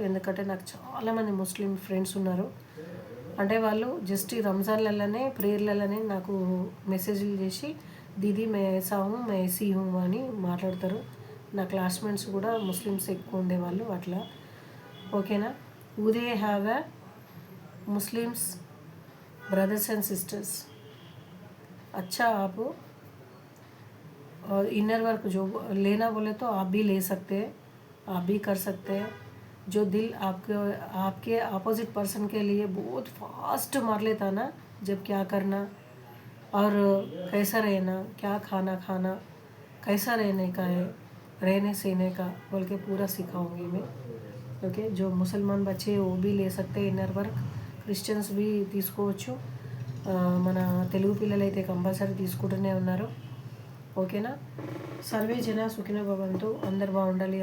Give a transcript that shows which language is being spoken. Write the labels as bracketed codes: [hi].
[te] ఎందుకంటే నాకు చాలామంది ముస్లిం ఫ్రెండ్స్ ఉన్నారు. అంటే వాళ్ళు జస్ట్ ఈ రంజాన్లలోనే ప్రేయర్లలోనే నాకు మెసేజ్లు చేసి [hi] దీదీ మే ఐసా హూ మే ఐసీ హూ [te] అని మాట్లాడతారు. నా క్లాస్మేట్స్ కూడా ముస్లిమ్స్ ఎక్కువ ఉండేవాళ్ళు అట్లా. ఓకేనా, [en] They have a Muslims brothers and sisters. [hi] अच्छा, आप इनर वर्क जो लेना बोले तो आप भी ले सकते हैं, आप भी कर सकते हैं। जो दिल आपके अपोजिट पर्सन के लिए बहुत फास्ट मार लेता ना, जब क्या करना और कैसा रहना, क्या खाना कैसा रहने का है, रहने सहने का बोल के पूरा सिखाऊंगी मैं। ओके, जो मुसलमान बच्चे वो भी ले सकते हैं इनर वर्क, [te] క్రిస్టియన్స్ బి తీసుకోవచ్చు. మన తెలుగు పిల్లలు అయితే కంపల్సరీ తీసుకుంటూనే ఉన్నారు. ఓకేనా, సర్వే జన సుఖినో భవంతు. అందరు బాగుండాలి.